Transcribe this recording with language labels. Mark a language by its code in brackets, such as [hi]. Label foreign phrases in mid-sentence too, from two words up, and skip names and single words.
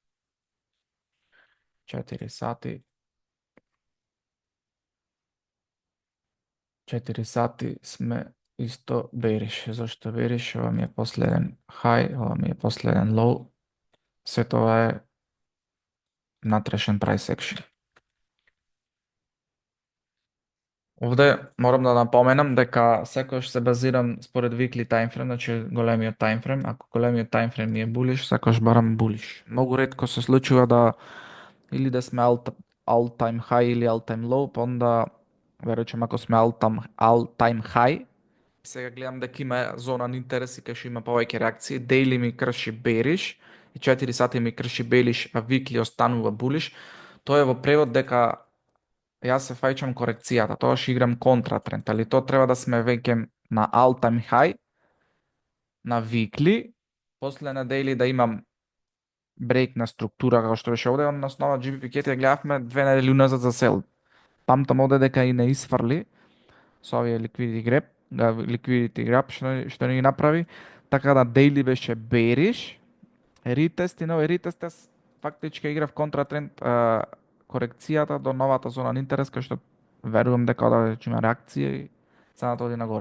[mk] 4 сати. 4 сати сме исто bearish. Зошто bearish? Ова ми е последен high, ова ми е последен low. Се тоа е натрешен [en] price action. [mk] Овде морам да напоменам дека секогаш се базирам според [en] weekly timeframe, [mk] значи големиот timeframe. Ако големиот timeframe ми е bullish, секогаш барам bullish. Многу ретко се случува да или да сме [en] all time high [mk] или [en] all time low, [mk] па онда веројатно ако сме [en] all time high, [mk] сега гледам дека има зона на интерес и кај што има повеќе реакции. Daily ми крши bearish и 4 сати ми крши bearish, а weekly останува bullish. Тоа е во превод дека јас се фаќам корекцијата, тоа ќе играм контратренд, али тоа треба да сме веќе на [en] all time high, [mk] на weekly, после на daily да имам брейк на структура како што беше овде, на основа GBP ја гледавме 2 недели уназад за сел. Памтам овде дека и не isфрли со овие [en] liquidity grab [mk] што не ги направи, така да daily беше bearish, ретест и нови ретест, фактички играв контратренд, корекцијата до новата зона на интерес, кај што верувам дека ќе има реакција и цената оди нагоре.